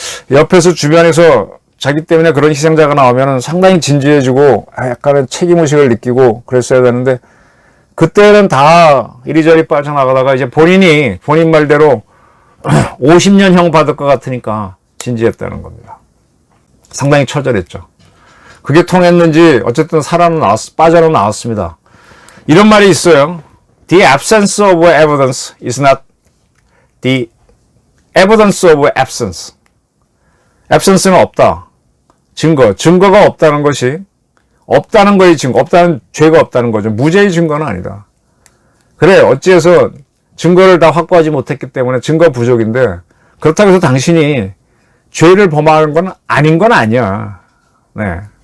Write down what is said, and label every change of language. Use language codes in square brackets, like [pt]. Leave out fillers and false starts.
[ko] 옆에서 주변에서 자기 때문에 그런 희생자가 나오면 상당히 진지해지고 약간의 책임의식을 느끼고 그랬어야 되는데 그때는 다 이리저리 빠져나가다가 이제 본인 말대로 50년형 받을 것 같으니까 진지했다는 겁니다. 상당히 처절했죠. 그게 통했는지 어쨌든 빠져나왔습니다. 이런 말이 있어요. [en] The absence of evidence is not the evidence of absence. [ko] absence는 없다. 증거가 없다는 것이 없다는 거의 증거, 없다는 죄가 없다는 거죠. 무죄의 증거는 아니다. 그래, 어찌해서 증거를 다 확보하지 못했기 때문에 증거 부족인데 그렇다고 해서 당신이 죄를 범하는 건 아닌 건 아니야. 네.